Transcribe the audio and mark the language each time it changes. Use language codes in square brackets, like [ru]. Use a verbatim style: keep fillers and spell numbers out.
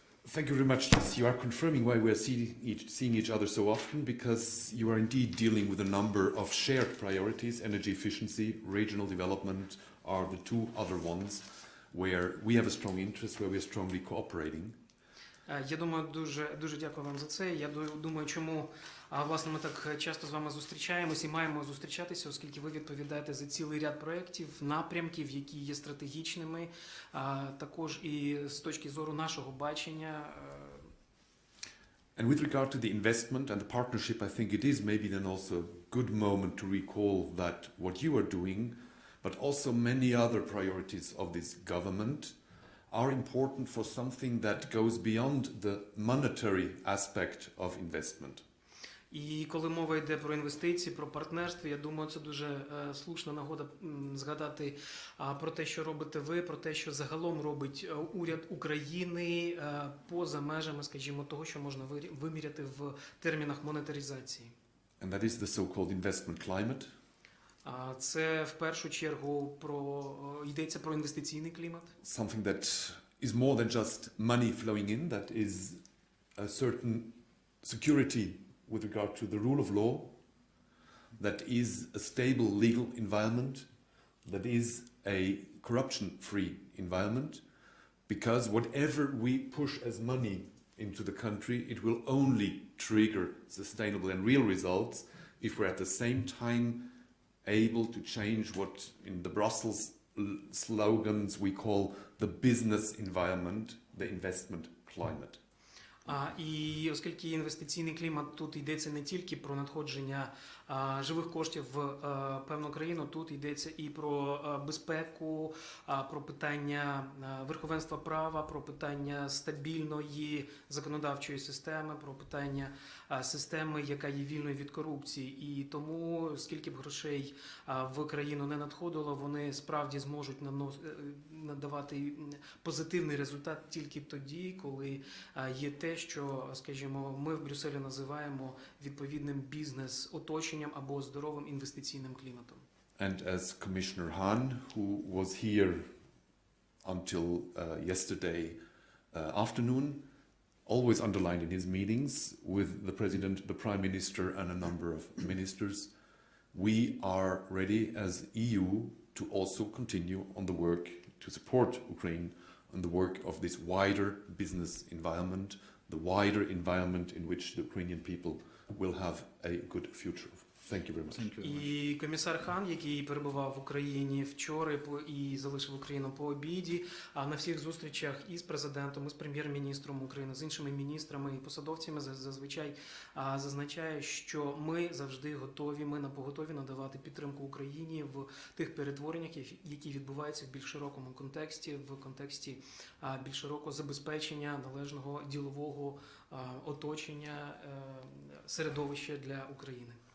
[en] Thank you very much. Yes, you are confirming why we are see each, seeing each other so often, because you are indeed dealing with a number of shared priorities. Energy efficiency, regional development are the two other ones where we have a strong interest, where we are strongly cooperating. [uk] Я думаю, дуже дуже дякую вам за це. Я думаю, чому власне ми так часто з вами зустрічаємось і маємо зустрічатися, оскільки ви відповідаєте за цілий ряд проєктів, напрямків, які є стратегічними, також і з точки зору нашого бачення. [en] And with regard to the investment and the partnership, I think it is maybe then also a good moment to recall that what you are doing, but also many other priorities of this government, are important for something that goes beyond the monetary aspect of investment. [uk] І коли мова йде про інвестиції, про партнерство, я думаю, це дуже е, слушна нагода м, згадати а, про те, що робите ви, про те, що загалом робить уряд України е, поза межами, скажімо, того, що можна виміряти в термінах монетаризації. [en] And that is the so-called investment climate. [uk] Це в першу чергу про йдеться про інвестиційний клімат. [en] Something that is more than just money flowing in, that is a certain security with regard to the rule of law, that is a stable legal environment, that is a corruption-free environment, because whatever we push as money into the country, it will only trigger sustainable and real results if we're at the same time able to change what in the Brussels slogans we call the business environment, the investment climate. [uk] А, і оскільки інвестиційний клімат, тут йдеться не тільки про надходження а, живих коштів в а, певну країну, тут йдеться і про а, безпеку, а, про питання а, верховенства права, про питання стабільної законодавчої системи, про питання а, системи, яка є вільною від корупції. І тому, скільки б грошей а, в країну не надходило, вони справді зможуть нанос... надавати позитивний результат тільки тоді, коли а, є те, що, скажімо, ми в Брюсселі називаємо відповідним бізнес-оточенням або здоровим інвестиційним кліматом. [en] and as Commissioner Hahn, who was here until uh, yesterday uh, afternoon, always underlined in his meetings with the President, the Prime Minister, and a number of ministers, we are ready as E U to also continue on the work to support Ukraine on the work of this wider business environment, the wider environment in which the Ukrainian people will have a good future. Thank you very much. Thank you very much. [uk] І комісар Хан, який перебував в Україні вчора і залишив Україну по обіді, а на всіх зустрічах із президентом, із прем'єр-міністром України, з іншими міністрами і посадовцями зазвичай зазначає, що ми завжди готові, ми на поготові надавати підтримку Україні в тих перетвореннях, які відбуваються в більш широкому контексті, в контексті більш широкого забезпечення належного ділового оточення середовища для України.